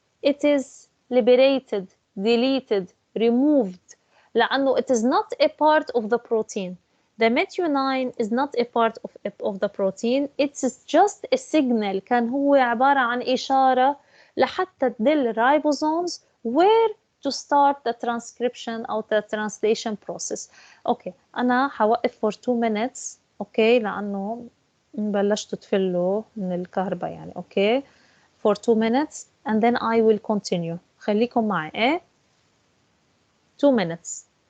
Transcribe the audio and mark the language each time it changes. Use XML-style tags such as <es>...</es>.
<en>it is liberated, deleted, removed لأنه it is not a part of the protein. The methionine is not a part of the protein. It's just a signal.</en> <ar>كان هو عبارة عن إشارة لحتى تدل</ar> <en>ribosomes where to start the transcription أو the translation process.</en> <ar>أوكي، أنا حوقف</ar> <en>for 2 minutes.</en> <ar>أوكي، لأنه بلشتوا تفلوا من الكهرباء يعني.</ar> <en>Okay for 2 minutes and then I will continue.</en> <ar>خليكم معي.</ar> <en>إيه 2 minutes.</en>